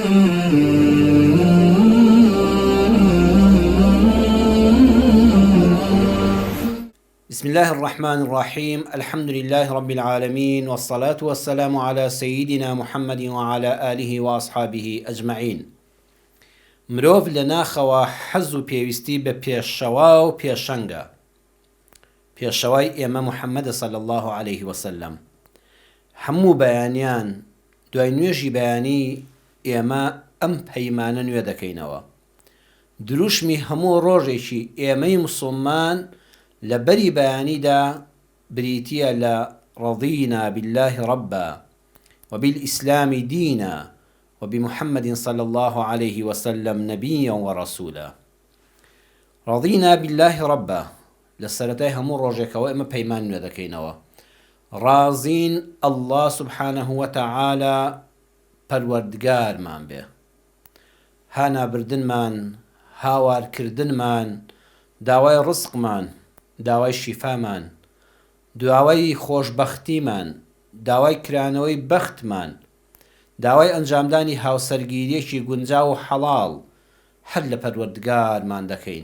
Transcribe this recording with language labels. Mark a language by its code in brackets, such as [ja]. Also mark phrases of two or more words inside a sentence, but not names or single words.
[ar] بسم الله الرحمن الرحيم. الحمد لله رب العالمين، والصلاة والسلام على سيدنا محمد وعلى آله وأصحابه أجمعين. [ckb] مرۆڤ لەناخەوە حەز و پێویستی بە پێشەوا و پێشەنگە. پێشەوای ئێمە محەممەد [ar] صلی الله عليه وسلم. [ckb] هەموو بەیانیان دوای نوێژی بەیانی ئێمە ئەم پەیمانە نوێ دەکەینەوە. دروشمی هەموو ڕۆژێکی ئێمەی موسڵمان لە بەری بەیانیدا بریتیە لە [ar] رضينا بالله ربا وبالإسلام دينا وبمحمد صلى الله عليه وسلم نبيا ورسولا. رضينا بالله ربا [ckb] لسرتای هەموو ڕۆژێکەوە ئێمە پەیمان نوێ دەکەینەوە. رازین [ar] الله سبحانه وتعالى [ckb] پەروەردگارمان بێ، هانابردنمان، هاوارکردنمان، داوای ڕزقمان، داوای شیفامان، داوای خۆشبەختیمان، داوای کرانەوەی بەختمان، داوای ئەنجامدانی هاوسەرگیریەکی گونجاو و حەڵاڵ هەر لە پەروەردگارمان دەکەین.